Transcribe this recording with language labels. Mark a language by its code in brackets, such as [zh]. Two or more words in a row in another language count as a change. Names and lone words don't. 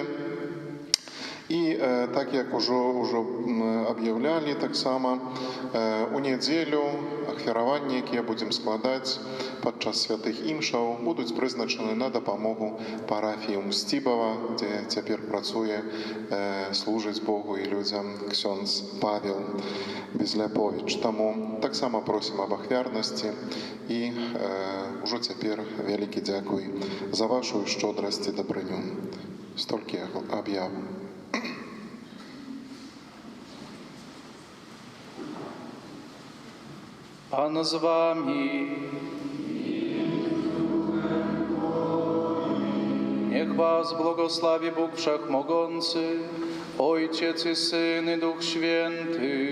[be] І так як ужо аб'яўлялі таксама, у нядзелю ахвяраванні, якія будзем складаць падчас святых імшаў, будуць прызначаны на дапамогу парафіі Мсцібава, дзе цяпер працуе, служыць Богу і людзям ксёндз Павел Безляповіч. Таму таксама просім аб ахвярнасці і ўжо цяпер вялікі дзякуй за вашу шчодрасць і дабрыню. Столькі аб'яваў. [pl] Pan z wami. Niech was błogosławi Bóg Wszechmogący, Ojciec i Syn i Duch Święty.